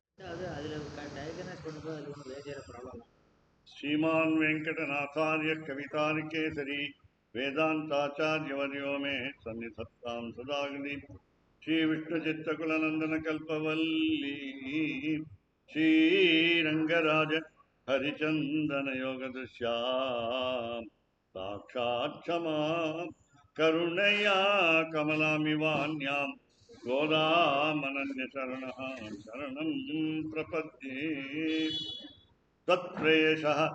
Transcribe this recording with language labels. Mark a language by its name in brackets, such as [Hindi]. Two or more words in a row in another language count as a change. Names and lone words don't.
[Tamil] அது அதில் டயக்னைஸ் பண்ணும்போது அது ஒன்றும் [English] major problem. [Sanskrit] श्रीमान वेंकटनाथार्य कवितार्केसरी वेदांताचार्यवर्यो मे सन्निधत्तां सदाग्नि श्री विष्णुचित्तकुलनंदन कल्पवल्ली श्रीरंगराज हरिचंदन योगदृश्यां साक्षात् क्षमा करुणया कमलामिवान्यां गोदामनन्यशरणः शरणं प्रपद्ये तत्प्रेषः